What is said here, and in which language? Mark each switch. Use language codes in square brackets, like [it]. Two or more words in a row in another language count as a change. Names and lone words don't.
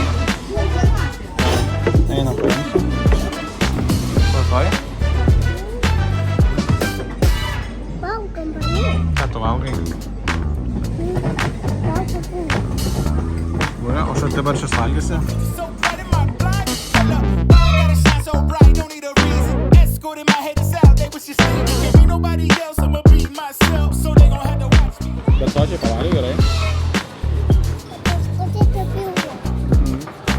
[lt] Einam, paimsim. Tvarkoj? Valgom panį. Ką tu valgai? Būrė, o štai dabar šis valgysi? [en] So bright in my blind. I gotta shine so bright, don't need a reason. Escorting my head out, they was just saying, can't be nobody else, I'ma be myself. So they gon' have to watch me. [lt] Bet sočiai pavalgai gerai? Paskutė papildo.